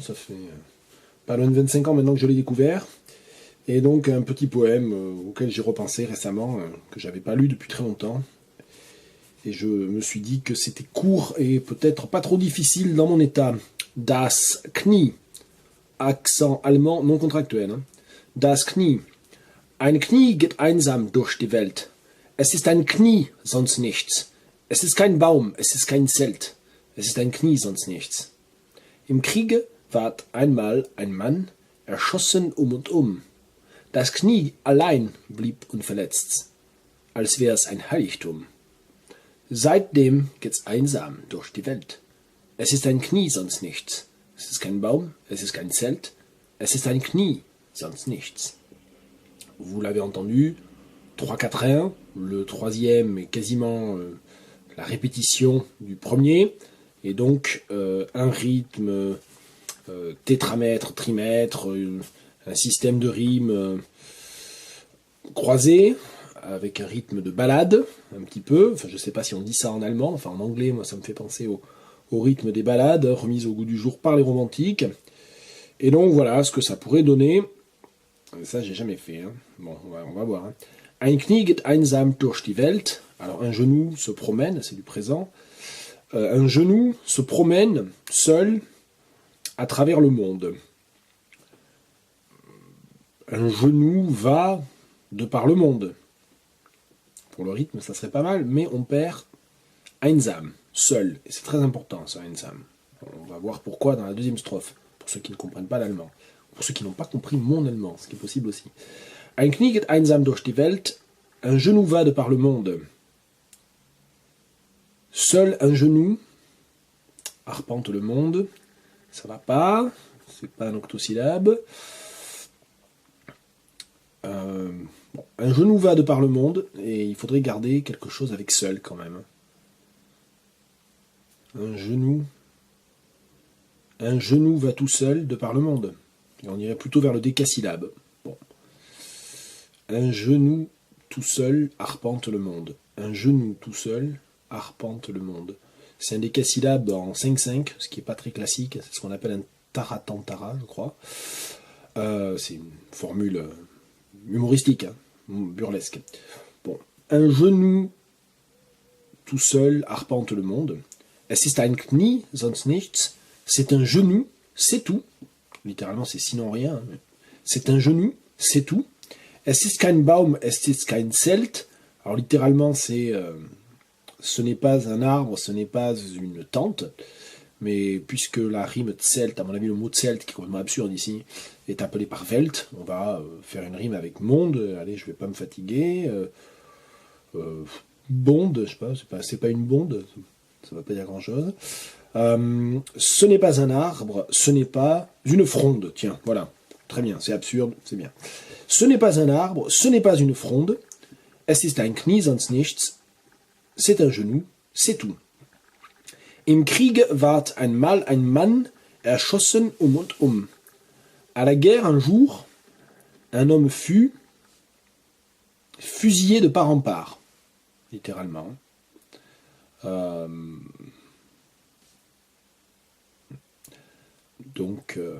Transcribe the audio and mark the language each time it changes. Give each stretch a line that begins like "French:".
French: Ça fait pas loin de 25 ans maintenant que je l'ai découvert. Et donc un petit poème auquel j'ai repensé récemment, que j'avais pas lu depuis très longtemps. Et je me suis dit que c'était court et peut-être pas trop difficile dans mon état. Das Knie, accent allemand non contractuel.
German: Hein. Das Knie. Ein Knie geht einsam durch die Welt. Es ist ein Knie, sonst nichts. Es ist kein Baum, es ist kein Zelt. Es ist ein Knie, sonst nichts. Im Kriege ward einmal ein Mann erschossen und um. Das Knie allein blieb unverletzt, als wär's ein Heiligtum. Seitdem geht's einsam durch die Welt. Es ist ein Knie, sonst nichts. Es ist kein Baum, es ist kein Zelt. Es ist ein Knie, sonst nichts.
French: Vous l'avez entendu, 3-4-1, le troisième est quasiment la répétition du premier, et donc un rythme tétramètre, trimètre, un système de rimes croisé, avec un rythme de ballade, un petit peu. Enfin, je sais pas si on dit ça en allemand, enfin en anglais, moi ça me fait penser au rythme des ballades, remises au goût du jour par les romantiques. Et donc voilà ce que ça pourrait donner. Ça, j'ai jamais fait. Hein. Bon, on va voir. Hein.
German: Ein Knie geht einsam durch die Welt.
French: Alors, un genou se promène, c'est du présent. Un genou se promène seul à travers le monde. Un genou va de par le monde. Pour le rythme, ça serait pas mal, mais on perd einsam, seul. Et c'est très important, ça, einsam. On va voir pourquoi dans la deuxième strophe, pour ceux qui ne comprennent pas l'allemand. Pour ceux qui n'ont pas compris mon allemand, ce qui est possible aussi.
German: Ein Knie geht einsam durch die Welt.
French: Un genou va de par le monde. Seul un genou arpente le monde. Ça va pas. C'est pas un octosyllabe. Bon, un genou va de par le monde et il faudrait garder quelque chose avec seul quand même. Un genou va tout seul de par le monde. Et on irait plutôt vers le décasyllabe. Bon. Un genou tout seul arpente le monde. Un genou tout seul arpente le monde. C'est un décasyllabe en 5-5, ce qui n'est pas très classique. C'est ce qu'on appelle un taratantara, je crois. C'est une formule humoristique, hein, burlesque. Bon. Un genou tout seul arpente le monde.
German: Es ist ein Knie, sonst nichts.
French: C'est un genou, c'est tout. Littéralement, c'est sinon rien. C'est un genou, c'est tout.
German: Es ist kein Baum, es ist kein Zelt.
French: Alors littéralement, c'est ce n'est pas un arbre, ce n'est pas une tente. Mais puisque la rime Zelt, à mon avis, le mot Zelt, qui est complètement absurde ici, est appelé par Welt, on va faire une rime avec monde. Allez, je vais pas me fatiguer. Bonde, je sais pas, c'est pas une bonde, ça va pas dire grand chose. Ce n'est pas un arbre, ce n'est pas une fronde. Tiens, voilà. Très bien, c'est absurde, c'est bien. Ce n'est pas un arbre, ce n'est pas une fronde.
German: Es ist ein Knie, sonst nichts.
French: C'est un genou, c'est tout.
German: Im Krieg ward einmal ein Mann erschossen und um.
French: À la guerre, un jour, un homme fut fusillé de part en part. Littéralement. Donc,